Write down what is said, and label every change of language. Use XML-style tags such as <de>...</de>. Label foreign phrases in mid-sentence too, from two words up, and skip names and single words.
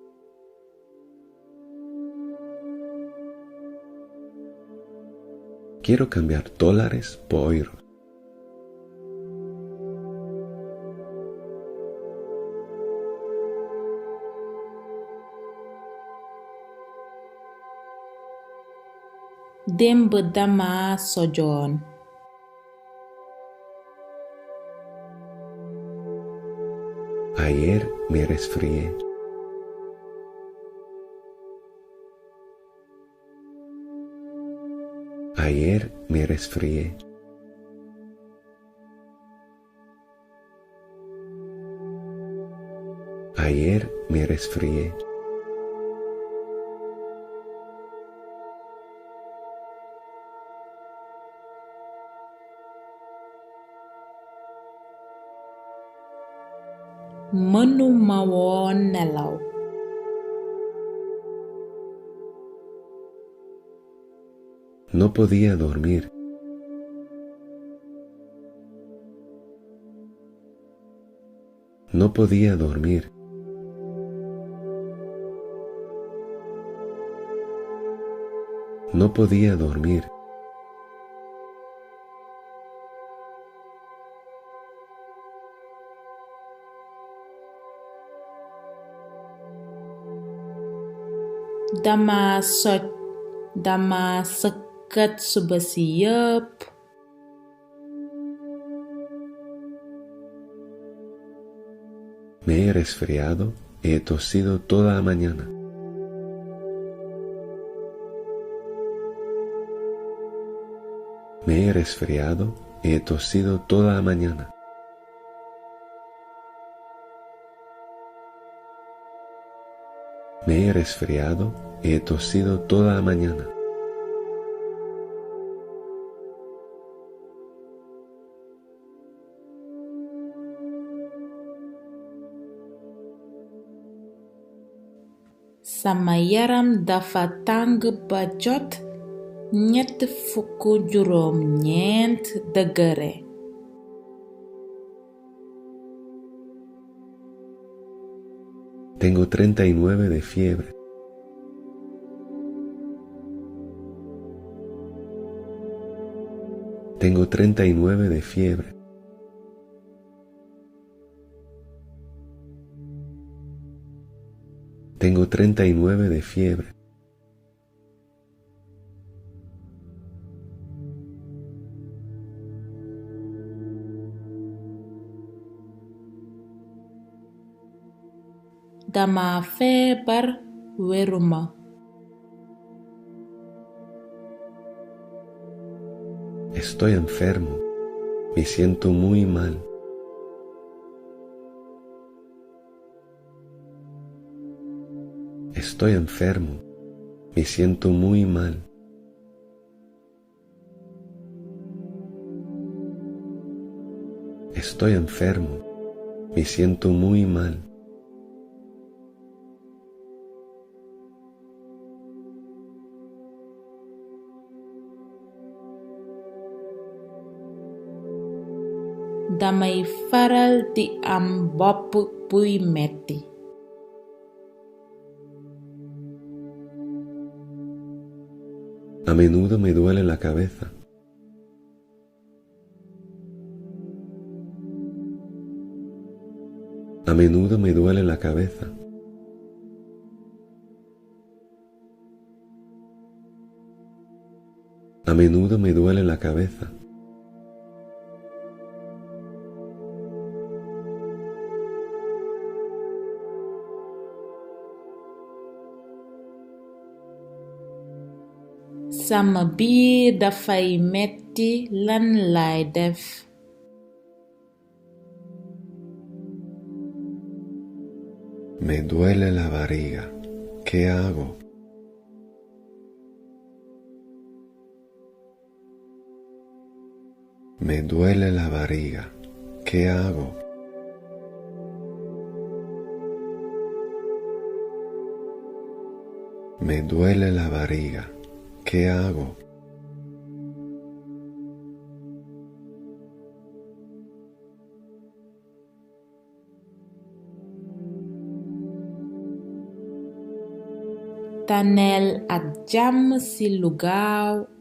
<es>Quiero cambiar dólares por euros.</es> <wo>Démb dama sojoon.</wo> <es>Ayer me resfrié. Ayer me resfrié. Ayer me resfrié.</es> <wo>Mënuma woon nelaw.</wo> <es>No podía dormir. No podía dormir. No podía dormir.</es> <wo>Dama soj. Dama sëkkat suba si yëpp.</wo> <es>Me he resfriado y he tosido toda la mañana. Me he resfriado y he tosido toda la mañana. Me he resfriado y he tosido toda la mañana.</es> <wo>Sama yaram dafa tàng ba jot 39 degré.</wo> <es>Tengo 39 de fiebre. Tengo 39 de fiebre. Tengo 39 de fiebre.</es> <wo>Dama feebar wéruma.</wo> <es>Estoy enfermo. Me siento muy mal. Estoy enfermo. Me siento muy mal. Estoy enfermo. Me siento muy mal.</es> <wo>Damay faral di am bopp buy metti.</wo> <es>A menudo me duele la cabeza. A menudo me duele la cabeza. A menudo me duele la cabeza.</es> <wo>Sama biir dafay metti lan laay def.</wo> <es>Me duele la barriga. ¿Qué hago? Me duele la barriga. ¿Qué hago? Me duele la barriga. ¿Qué hago?</es> <wo>Taneel ak jàmm ci lu gaaw.</wo>